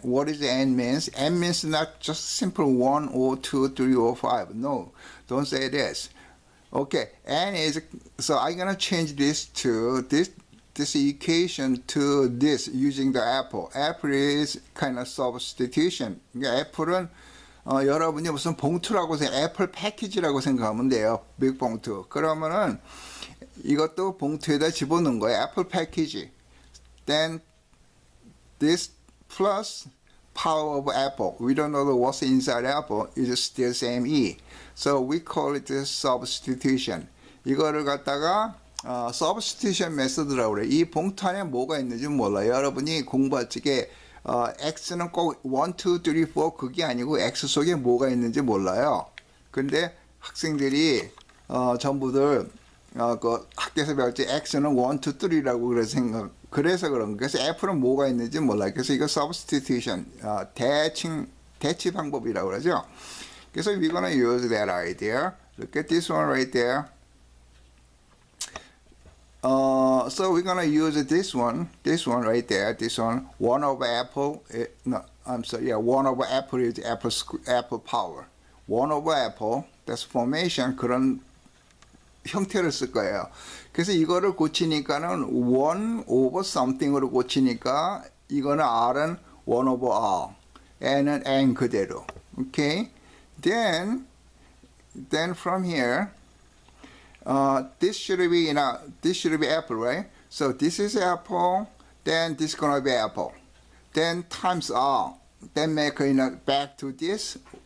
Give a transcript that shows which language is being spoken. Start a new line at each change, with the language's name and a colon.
English: What is n means? N means not just simple 1 or 2, 3 or 5. No, don't say this. Okay, n is, so I'm gonna change this to this equation to this using the apple. Apple is kind of substitution.
Korean: 그러니까 애플은 여러분이 무슨 봉투라고 애플 패키지라고 생각하면 돼요. 빅 봉투. 그러면은 이것도 봉투에다 집어넣은 거예요. 애플 패키지.
English: Then this plus power of apple. We don't know what's inside apple. It's still same E. So we call it substitution.
Korean: 이거를 갖다가 substitution method라고 그래요. 이 봉투 안에 뭐가 있는지 몰라요. 여러분이 공부할 적에 X는 꼭 1, 2, 3, 4 그게 아니고 X 속에 뭐가 있는지 몰라요. 근데 학생들이 전부들 그 학교에서 배울 때 X는 1, 2, 3라고 그래서 그런 거예요. 그래서 F는 뭐가 있는지 몰라요. 그래서 이거 substitution 대치 방법이라고 그러죠.
English: 그래서 we're gonna use that idea. Look at this one right there. So we're gonna use this one right there. This one, 1 over apple. No, I'm sorry. Yeah, 1 over apple is apple power. 1 over apple. That's formation.
Korean: 그런 형태를 쓸 거예요. 그래서 이거를 고치니까는
English: 1 over something
Korean: 으로 고치니까 이거는 R은 1 over R. N은 N 그대로. Okay.
English: Then from here, this should be apple, right? So this is apple. Then this is gonna be apple. Then times R. Then make back to this.